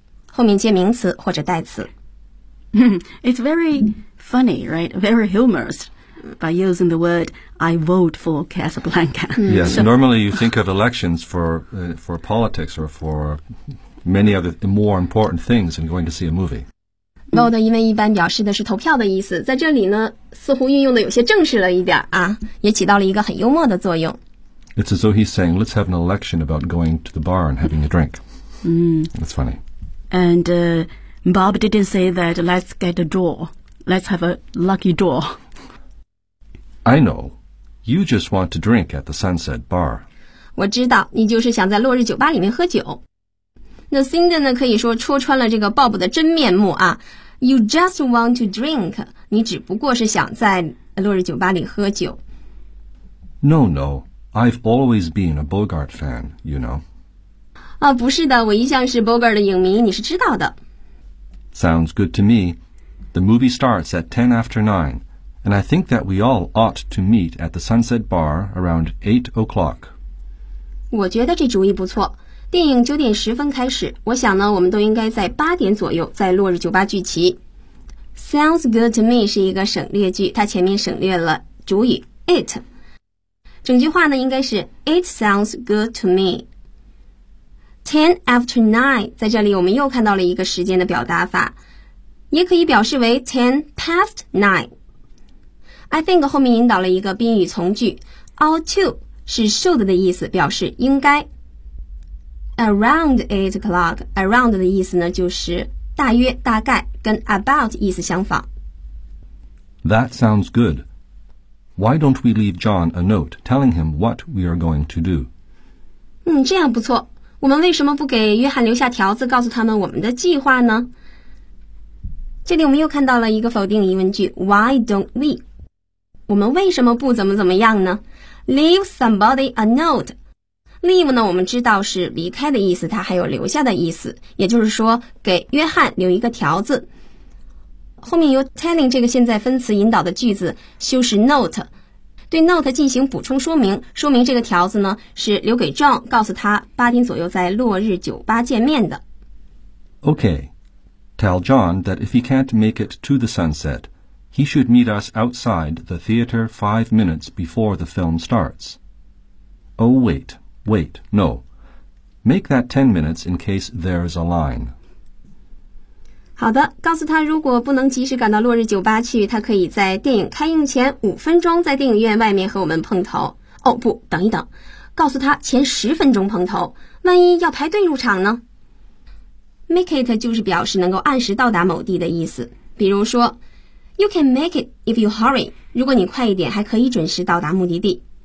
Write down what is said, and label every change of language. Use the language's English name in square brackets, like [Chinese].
[Chinese] 后面接名词或者代词。 [English] It's very funny, right? Very humorous by using the word I vote for Casablanca. Yes, so, normally you think of elections for politics or for many other more important things than going to see a movie. [Chinese] Vote 因为一般表示的是投票的意思，在这里呢似乎运用的有些正式了一点啊，也起到了一个很幽默的作用。 [English] It's as though he's saying, let's have an election about going to the bar and having a drink. That's funny. And Bob didn't say that let's get a draw. Let's have a lucky draw. I know. You just want to drink at the Sunset Bar. [Chinese] 我知道你就是想在落日酒吧里面喝酒。那 Cindy 呢可以说戳穿了这个 Bob 的真面目啊。 [English] You just want to drink. [Chinese] 你只不过是想在落日酒吧里喝酒。 [English] No, no. I've always been a Bogart fan, you know. [Chinese] 啊，不是的，我一向是 Bogart 的影迷，你是知道的。 [English] Sounds good to me. The movie starts at 9:10, and I think that we all ought to meet at the Sunset Bar around 8:00. [Chinese] 我觉得这主意不错。电影9:10开始，我想呢，我们都应该在8:00左右在落日酒吧聚齐。 [English] Sounds good to me [Chinese] 是一个省略句，它前面省略了主语 it。整句话呢，应该是 [English] It sounds good to me. [Chinese] 10:09, 在这里我们又看到了一个时间的表达法，也可以表示为 10:09. I think 后面引导了一个宾语从句 ought to 是 should 的意思，表示应该。 Around 8:00, around 的意思呢就是大约、大概，跟 about 意思相仿。 [English] That sounds good. Why don't we leave John a note telling him what we are going to do? [Chinese] 这样不错。我们为什么不给约翰留下条子告诉他们我们的计划呢？这里我们又看到了一个否定疑问句 [English] Why don't we? [Chinese] 我们为什么不怎么怎么样呢？ Leave somebody a note. Leave 呢我们知道是离开的意思，它还有留下的意思，也就是说给约翰留一个条子。后面由 telling 这个现在分词引导的句子修饰 note， 对 note 进行补充说明，说明这个条子呢是留给 John， 告诉他8:00左右在落日酒吧见面的。 [English] Okay, tell John that if he can't make it to the sunset, he should meet us outside the theater 5 minutes before the film starts. Oh, wait, no. Make that 10 minutes in case there is a line. [Chinese] 好的，告诉他如果不能及时赶到落日酒吧去，他可以在电影开映前5分钟在电影院外面和我们碰头。哦，不，等一等，告诉他前10分钟碰头，万一要排队入场呢？ Make it 就是表示能够按时到达某地的意思。比如说 [English] You can make it if you hurry， [Chinese] 如果你快一点还可以准时到达目的地。